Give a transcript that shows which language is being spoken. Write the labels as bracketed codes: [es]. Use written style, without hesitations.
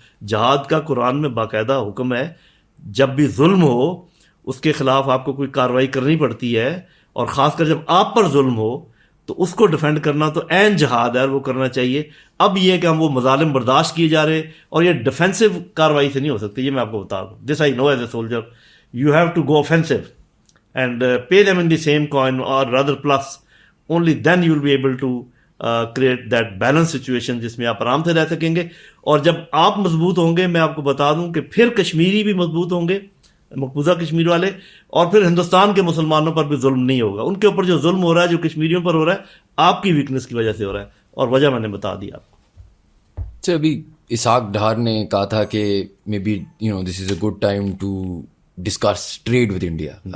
[ur] جہاد کا قرآن میں باقاعدہ حکم ہے, جب بھی ظلم ہو اس کے خلاف آپ کو کوئی کارروائی کرنی پڑتی ہے, اور خاص کر جب آپ پر ظلم ہو تو اس کو ڈیفینڈ کرنا تو عین جہاد ہے, وہ کرنا چاہیے. اب یہ کہ ہم وہ مظالم برداشت کیے جا رہے, اور یہ ڈیفینسو کارروائی سے نہیں ہو سکتی, یہ میں آپ کو بتا دوں. [en] This I know as a soldier, you have to go offensive and pay them in the same coin or rather plus. Only then you will be able to create that balanced situation [ur] جس میں آپ آرام سے رہ سکیں گے. اور جب آپ مضبوط ہوں گے, میں آپ کو بتا دوں کہ پھر کشمیری بھی مضبوط ہوں گے, مقبوضہ کشمیر والے, اور پھر ہندوستان کے مسلمانوں پر بھی ظلم نہیں ہوگا. ان کے اوپر جو ظلم ہو رہا ہے, جو کشمیریوں پر ہو رہا ہے, آپ کی ویکنس کی وجہ سے ہو رہا ہے, اور وجہ میں نے بتا دی آپ کو. اچھا, ابھی اسحاق ڈھار نے کہا تھا کہ [en] Maybe this is a good time to discuss trade with India.